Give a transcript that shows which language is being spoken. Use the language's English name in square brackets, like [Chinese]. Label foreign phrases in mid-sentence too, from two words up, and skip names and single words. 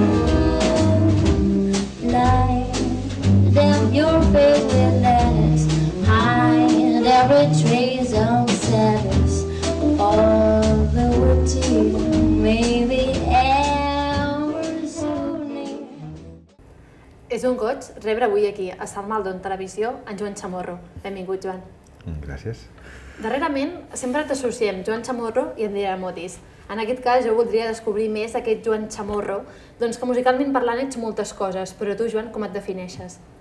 [English] Light up your favorite letters, hide every trace of sadness. All the way to you, maybe ever so near. [Catalan] És un goig rebre avui aquí, a Sant Maldon Televisió, en Joan Chamorro. Benvingut, Joan. Gràcies. Darrerament sempre t'associem Joan Chamorro i Andrea Motis. En aquest cas jo voldria descobrir més aquest Joan Chamorro, doncs que musicalment parlant ets moltes coses, però tu, Joan, com et defineixes?